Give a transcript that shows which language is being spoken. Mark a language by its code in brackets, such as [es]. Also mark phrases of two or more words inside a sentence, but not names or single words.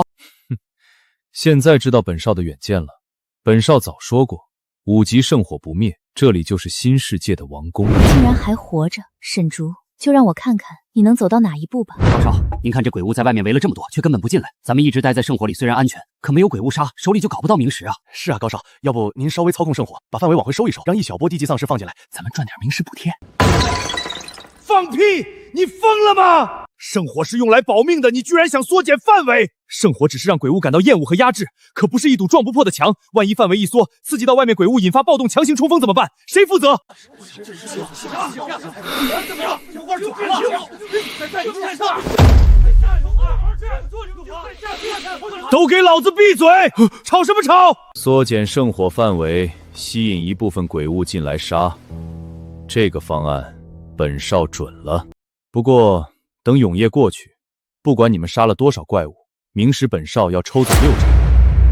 [zh] 現在知道本少的遠見了。本少早說過，5級聖火不滅，這裡就是新世界的王宮。竟然還活着，沈竹，就讓我看看你能走到哪一步吧。高少，您看這鬼物在外面圍了這麼多，卻根本不進來。咱們一直待在聖火裡，雖然安全，可沒有鬼物殺，手裡就搞不到明石啊。是啊，高少，要不您稍微操控聖火，把範圍往回收一收，讓一小波低級喪屍放進來，咱們賺點明石補貼。放屁！你瘋了嗎？聖火是用來保命的，你居然想縮減範圍？聖火只是讓鬼物感到厭惡和壓制，可不是一堵撞不破的牆。萬一範圍一縮，刺激到外面鬼物，引發暴動，強行衝鋒怎麼辦？誰負責？怎麼樣？都给老子闭嘴！吵什么吵？缩减圣火范围，吸引一部分鬼物进来杀。这个方案，本少准了。不过等永夜过去，不管你们杀了多少怪物，明时本少要抽走6成。